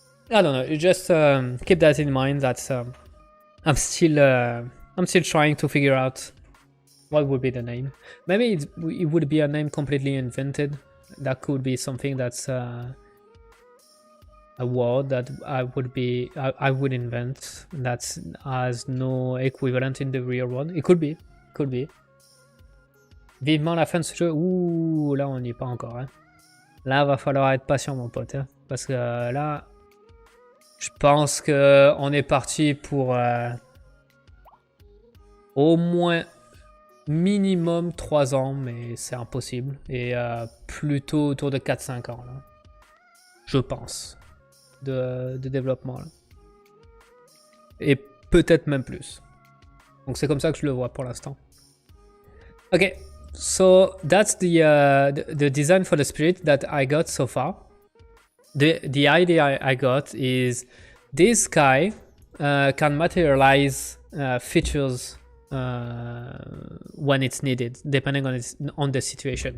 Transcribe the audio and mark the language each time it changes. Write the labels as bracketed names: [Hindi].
[French] You just keep that in mind. That I'm still trying to figure out what would be the name. Maybe it would be a name completely invented. That could be something that's a word that I would invent that has no equivalent in the real world. It could be. Vivement la fin de ce jeu. Ouh, là on n'y est pas encore. Hein. Là va falloir être patient, mon pote, hein, parce que là je pense que on est parti pour au moins minimum 3 ans, mais c'est impossible, et plutôt autour de 4-5 ans là, je pense, de développement là. Et peut-être même plus. Donc c'est comme ça que je le vois pour l'instant. [English] Okay, so that's the design for the spirit that I got so far. The idea I got is this guy can materialize features when it's needed, depending on the situation.